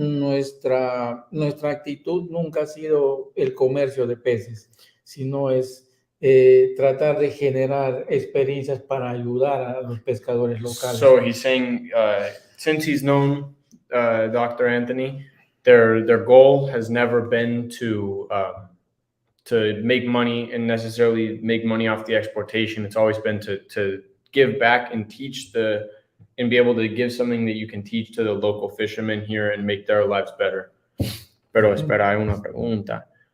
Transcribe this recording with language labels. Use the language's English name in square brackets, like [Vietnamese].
[Spanish] nuestra actitud nunca ha sido el comercio de peces, sino es tratar de generar experiencias para ayudar a los pescadores locales. [English] So he's saying, since he's known Dr. Anthony, their goal has never been to make money and necessarily make money off the exportation. It's always been to give back and teach and be able to give something that you can teach to the local fishermen here and make their lives better. [Spanish] Pero espera, hay una pregunta.